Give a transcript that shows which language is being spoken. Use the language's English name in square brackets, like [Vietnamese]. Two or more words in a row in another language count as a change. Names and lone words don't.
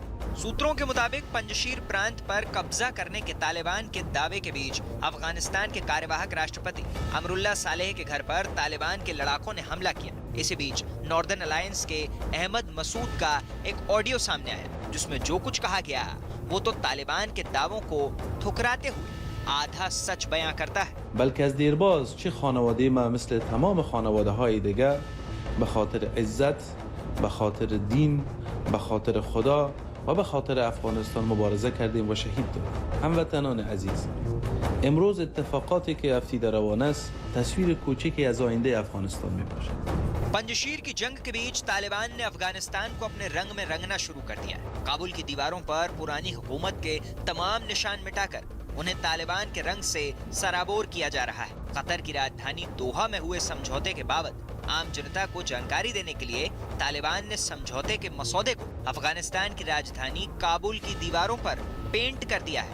[Hindi] सूत्रों के मुताबिक पंजशीर प्रांत पर कब्जा करने के तालिबान के दावे के बीच अफगानिस्तान के कार्यवाहक राष्ट्रपति अमरुल्लाह सालेह के घर पर तालिबान के लड़ाकों ने हमला किया। इसी बीच नॉर्दर्न अलायंस के अहमद मसूद का एक ऑडियो सामने आया, जिसमें जो कुछ कहा गया वो तो तालिबान के दावों को ठुकराते हुए आधा सच बयां करता है। [Persian] بلکه از دیرباز چه خانواده ما مثل تمام خانواده های دیگر به خاطر عزت، به خاطر دین، به خاطر خدا و به خاطر افغانستان مبارزه کردیم و شهید دادیم. هموطنان عزیز، امروز اتفاقاتی که افتیده روان است تصویر کوچکی از آینده افغانستان می باشد. [Hindi] पंजशीर की जंग के बीच तालिबान ने अफगानिस्तान को अपने रंग में रंगना शुरू कर दिया है। काबुल की दीवारों पर पुरानी हुकूमत के तमाम निशान मिटाकर उन्हें तालिबान के रंग से सराबोर किया जा रहा है। कतर की राजधानी दोहा में हुए समझौते के बाबत आम जनता को जानकारी देने के लिए तालिबान ने समझौते के मसौदे को अफगानिस्तान की राजधानी काबुल की दीवारों पर पेंट कर दिया है।